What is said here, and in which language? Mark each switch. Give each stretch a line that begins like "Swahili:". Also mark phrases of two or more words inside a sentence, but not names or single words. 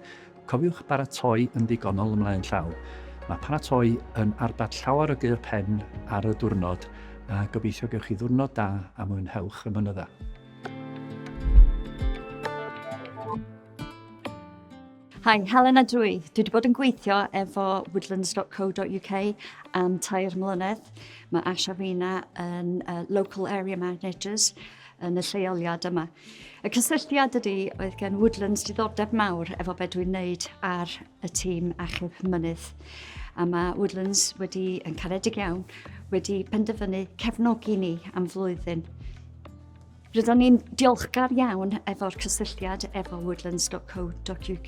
Welsh: Cofiwch baratoi yn ddigonol ymlaen llaw. Mae paratoi yn arbad llawer o gyr pen ar y diwrnod a gobeithio gewch chi ddiwrnod da a mwynhewch y mynydda. Hi, Helen a dwi. Dwi wedi bod yn gweithio efo woodlands.co.uk am 3 mlynedd. Mae Ash a Fina yn
English: local area managers
Welsh: yn y lleoliad yma. Y cysylltiad ydy oedd gen Woodlands diddordeb mawr efo be dwi'n wneud ar y tîm achub mynydd. A mae Woodlands yn caredig iawn wedi penderfynu cefnogi ni am flwyddyn. Rydym ni'n diolchgar iawn efo'r cysylltiad efo woodlands.co.uk.